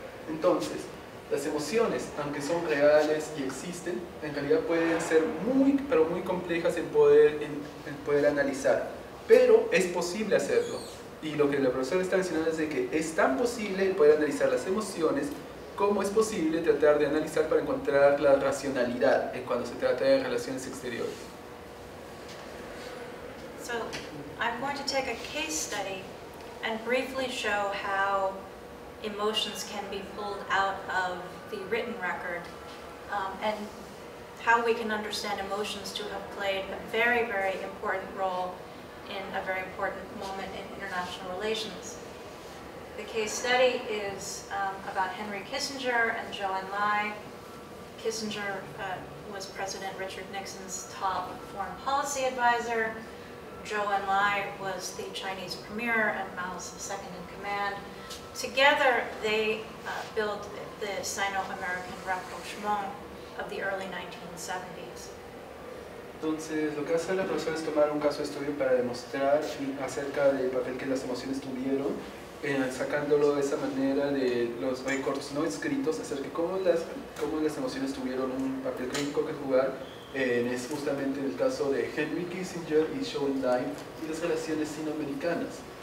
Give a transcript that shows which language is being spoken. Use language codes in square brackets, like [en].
[es] Entonces, las emociones, aunque son reales y existen, en realidad pueden ser pero muy complejas en poder analizar, pero es posible hacerlo. Y lo que la profesora está mencionando es de que es tan posible poder analizar las emociones como es posible tratar de analizar para encontrar la racionalidad cuando se trata de relaciones exteriores. [en] So, I'm going to take a case study and briefly show how emotions can be pulled out of the written record, and how we can understand emotions to have played a very, very important role in a very important moment in international relations. The case study is about Henry Kissinger and Zhou Enlai. Kissinger was President Richard Nixon's top foreign policy advisor. Zhou Enlai was the Chinese premier and Mao's second-in-command. Together, they built the Sino-American rapprochement of the early 1970s. [es] Entonces, lo que hace la profesora es tomar un caso de estudio para demostrar acerca del papel que las emociones tuvieron, sacándolo de esa manera de los récords no escritos acerca de cómo las emociones tuvieron un papel crítico que jugar. Es justamente el caso de Henry Kissinger y Zhou Enlai y las relaciones sinoamericanas.